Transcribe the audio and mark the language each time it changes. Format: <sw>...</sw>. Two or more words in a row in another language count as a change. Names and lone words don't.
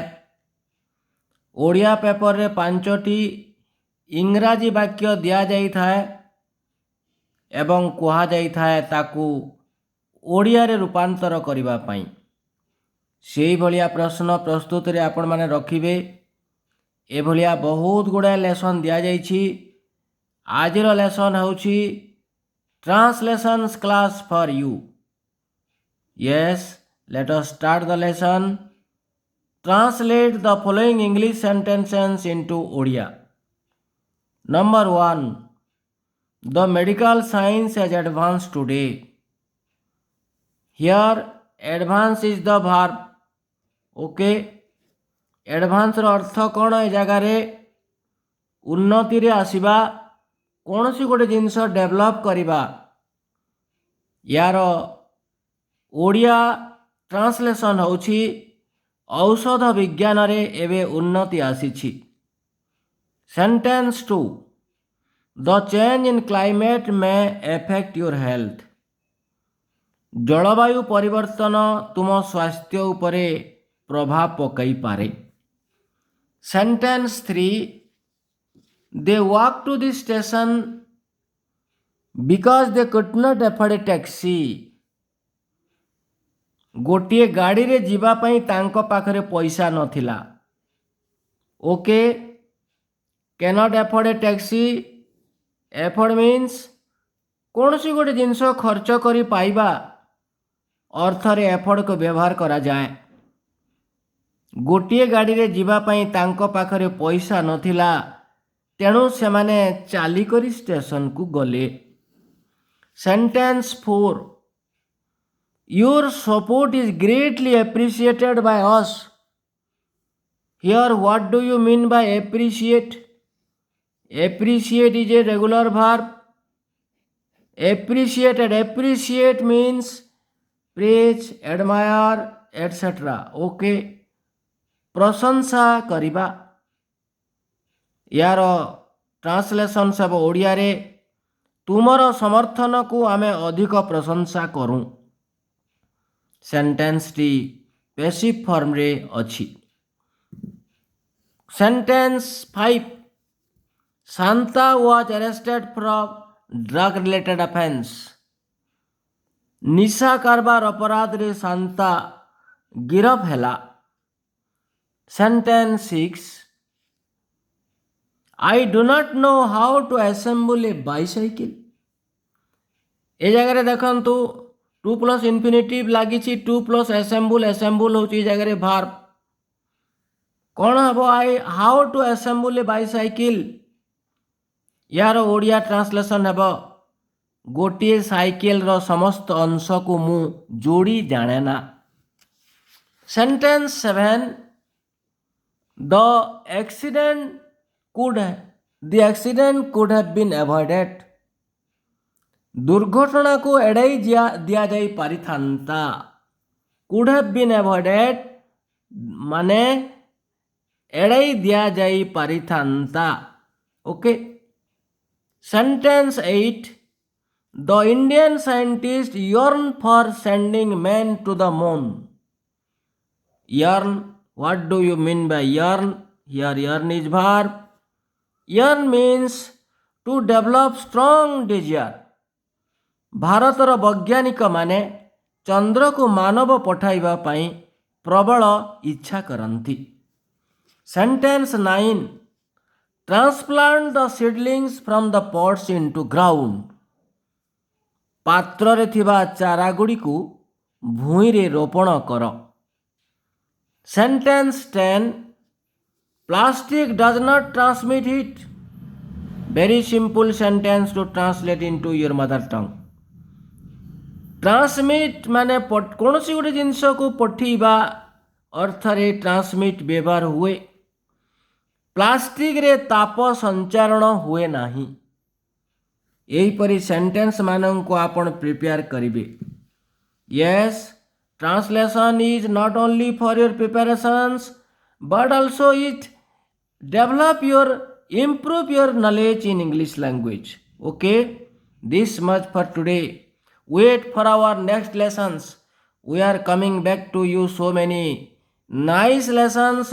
<or>ଓଡ଼ିଆ ପେପରରେ 5ଟି ଇଂରାଜୀ ବାକ୍ୟ ଦିଆଯାଇଥାଏ ଏବଂ କୁହାଯାଇଥାଏ ତାକୁ ଓଡ଼ିଆରେ ରୂପାନ୍ତର କରିବା ପାଇଁ। ସେଇଭଳିଆ ପ୍ରଶ୍ନ ପ୍ରସ୍ତୁତିରେ ଆପଣମାନେ ରଖିବେ। ଏଭଳିଆ ବହୁତ ଗୁଡ଼ାଏ ଲେସନ୍ ଦିଆଯାଇଛି। ଆଜିର ଲେସନ୍ ହେଉଛି</or> <en>translations class for you. Yes, let us start the lesson. Translate the following English sentences into Odia. Number 1. The medical science has advanced today. Here, advance is the verb.</en> <or>Okay. Advance ର ଅର୍ଥ କ'ଣ? ଏ ଜାଗାରେ ଉନ୍ନତିରେ ଆସିବା, କୌଣସି ଗୋଟେ ଜିନିଷ ଡେଭଲପ୍ କରିବା। ୟାର ଓଡ଼ିଆ ଟ୍ରାନ୍ସଲେସନ୍ ହେଉଛି ଔଷଧ ବିଜ୍ଞାନରେ ଏବେ ଉନ୍ନତି ଆସିଛି। ସେଣ୍ଟେନ୍ସ 2.</or> <en>The change in climate may affect your health.</en> <or>ଜଳବାୟୁ ପରିବର୍ତ୍ତନ ତୁମ ସ୍ୱାସ୍ଥ୍ୟ ଉପରେ ପ୍ରଭାବ ପକାଇପାରେ। ସେଣ୍ଟେନ୍ସ 3.</or> <en>They walked to the station because they could not afford a taxi.</en> <or>ଗୋଟିଏ ଗାଡ଼ିରେ ଯିବା ପାଇଁ ତାଙ୍କ ପାଖରେ ପଇସା ନଥିଲା। ଓକେ,</or> <en>cannot afford a taxi. afford means</en> <or>କୌଣସି ଗୋଟେ ଜିନିଷ ଖର୍ଚ୍ଚ କରି ପାଇବା ଅର୍ଥରେ affordକୁ ବ୍ୟବହାର କରାଯାଏ। ଗୋଟିଏ ଗାଡ଼ିରେ ଯିବା ପାଇଁ ତାଙ୍କ ପାଖରେ ପଇସା ନଥିଲା, ତେଣୁ ସେମାନେ ଚାଲିକରି ଷ୍ଟେସନକୁ ଗଲେ। ସେଣ୍ଟେନ୍ସ 4.</or> <en>Your support is greatly appreciated by us. Here, what do you mean by appreciate? Appreciate is a regular verb. Appreciated. Appreciate means praise, admire, etc.</en> <or>Okay. ପ୍ରଶଂସା କରିବା। ୟାର ଟ୍ରାନ୍ସଲେସନ୍ ସବୁ ଓଡ଼ିଆରେ ତୁମର ସମର୍ଥନକୁ ଆମେ ଅଧିକ ପ୍ରଶଂସା କରୁଁ। ସେଣ୍ଟେନ୍ସଟି</or> <en>passive formରେ</en> <or>ଅଛି। ସେଣ୍ଟେନ୍ସ 5.</or> <en>Shanta was arrested for drug related offence.</en> <or>ନିଶା କାରବାର ଅପରାଧରେ ଶାନ୍ତା ଗିରଫ ହେଲା। ସେଣ୍ଟେନ୍ସ 6.</or> <en>I do not know how to assemble a bicycle.</en> <or>ଏ ଜାଗାରେ ଦେଖନ୍ତୁ</or> <en>2 plus infinitive</en> <or>ଲାଗିଛି,</or> <en>2 plus assemble.</en> <or>assemble ହେଉଛି ଏ ଜାଗାରେ ଭାର୍ବ। କ'ଣ ହେବ?</or> <en>how to assemble a bicycle.</en> <or>ୟାର ଓଡ଼ିଆ ଟ୍ରାନ୍ସଲେସନ୍ ହେବ ଗୋଟିଏ ସାଇକେଲର ସମସ୍ତ ଅଂଶକୁ ମୁଁ ଯୋଡ଼ି ଜାଣେ ନା। ସେଣ୍ଟେନ୍ସ 7.</or> <en>The accident could have been avoided.</en> <or>ଦୁର୍ଘଟଣାକୁ ଏଡ଼ାଇ ଦିଆଯାଇ ପାରିଥାନ୍ତା।</or> <en>could have been avoided</en> <or>ମାନେ ଏଡ଼ାଇ ଦିଆଯାଇ ପାରିଥାନ୍ତା। ଓକେ। ସେଣ୍ଟେନ୍ସ 8.</or> <en>The Indian scientists yearn for sending men to the moon. Yearn, what do you mean by yearn? Here yearn is verb. Yearn means to develop strong desire.</en> <or>ଭାରତର ବୈଜ୍ଞାନିକମାନେ ଚନ୍ଦ୍ରକୁ ମାନବ ପଠାଇବା ପାଇଁ ପ୍ରବଳ ଇଚ୍ଛା କରନ୍ତି। ସେଣ୍ଟେନ୍ସ 9.</or> <en>Transplant the seedlings from the pots into ground.</en> <or>ପାତ୍ରରେ ଥିବା ଚାରାଗୁଡ଼ିକୁ ଭୂଇଁରେ ରୋପଣ କର। ସେଣ୍ଟେନ୍ସ 10.</or> <en>Plastic does not transmit heat. Very simple sentence to translate into your mother tongue.</en> <or>Transmit ମାନେ କୌଣସି ଗୋଟେ ଜିନିଷକୁ ପଠେଇବା ଅର୍ଥରେ transmit ବ୍ୟବହାର ହୁଏ। ପ୍ଲାଷ୍ଟିକ ରେ ତାପ ସଂଚାରଣ ହୁଏ ନାହିଁ। ଏହିପରି ସେଣ୍ଟେନ୍ସ ମାନକ ଆପଣ ପ୍ରିପେୟାର କରିବେ।</or> <en>Yes, translation is not only for your preparations but also it develop your improve your knowledge in English language. Okay, this much for today. Wait for our next lessons. We are coming back to you so many nice lessons.</en>